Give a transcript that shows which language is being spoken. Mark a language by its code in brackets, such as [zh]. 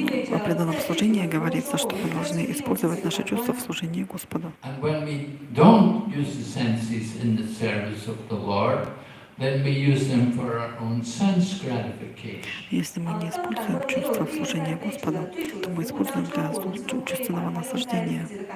[ru] В преданном служении говорится, что мы должны использовать наши чувства в служении Господу. [en] And when we don't use the senses in the service of the Lord, then we use them for our own sense gratification. [ru] Если мы не используем чувства в служении Господу, то мы используем для чувственного наслаждения.